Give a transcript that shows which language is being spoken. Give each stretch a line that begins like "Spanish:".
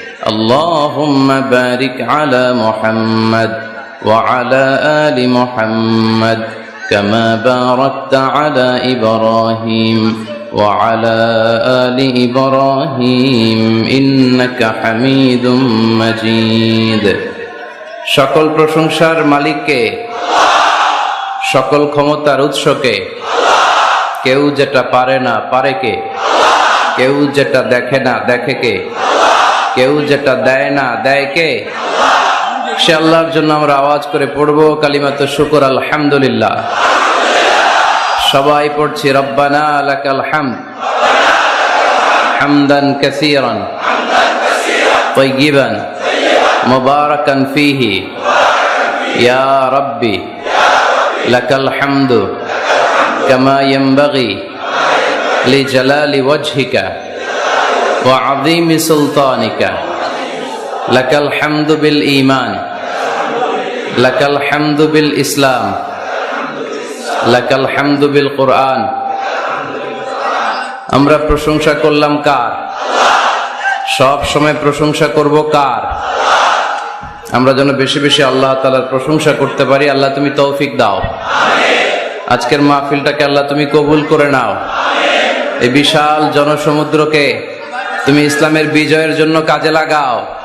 Arabic: اللهم بارك على محمد وعلى آل محمد كما باركت على إبراهيم وعلى آل إبراهيم إنك حميد مجيد.
Bangla: সকল প্রশংসার মালিককে, সকল ক্ষমতার উৎসকে। কেউ যেটা পারে না পারে কে? কেউ যেটা দেখে না দেখে কে? কেউ যেটা দেয় না দেয় কে? সে আল্লাহর জন্য আমরা আওয়াজ করে পড়বো কালিমাত শুকর আলহামদুলিল্লাহ। সবাই পড়ছি
Arabic: রব্বানা লাকাল হামদ হামদান কাসীরান তাইয়িবান মুবারাকান ফীহি ইয়া রাব্বি লাকাল হামদু كما ينبغي لجلال وجهك وعظيم سلطانك لك الحمد بالإيمان لك الحمد بالإسلام لك الحمد بالقرآن
Bangla: আমরা প্রশংসা করলাম কার? সব সময় প্রশংসা করব কার? আমরা যেন বেশি বেশি আল্লাহ তাআলার প্রশংসা করতে পারি। আল্লাহ তুমি তৌফিক দাও। আজকের মাহফিলটাকে আল্লাহ তুমি কবুল করে নাও। এই বিশাল জনসমুদ্রকে তুমি ইসলামের বিজয়ের জন্য কাজে লাগাও।